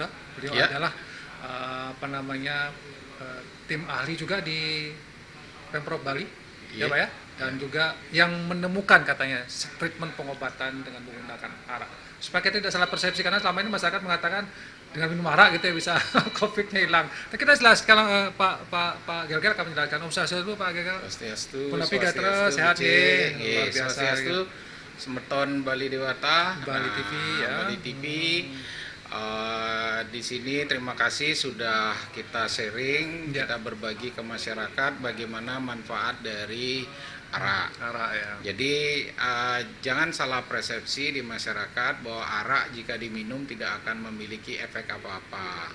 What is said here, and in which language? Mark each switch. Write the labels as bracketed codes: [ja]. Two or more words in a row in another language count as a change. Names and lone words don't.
[id] Beliau adalah tim ahli juga di Pemprov Bali, ya Pak ya, dan juga yang menemukan katanya treatment pengobatan dengan menggunakan arak. Supaya kita tidak salah persepsi, karena selama ini masyarakat mengatakan dengan minum arak gitu ya bisa COVID-nya hilang. Nah, kita jelas sekarang Pak Gelgel akan menjelaskan. [ban] Om Swastiastu Pak Gelgel. Swastiastu. Punapika sehat ya. [id] Luar biasa. Semeton Bali Dewata, Bali TV ya. Bali TV. Di sini terima kasih sudah kita sharing, kita berbagi ke masyarakat bagaimana manfaat dari arak. Ya. Jadi jangan salah persepsi di masyarakat bahwa arak jika diminum tidak akan memiliki efek apa-apa.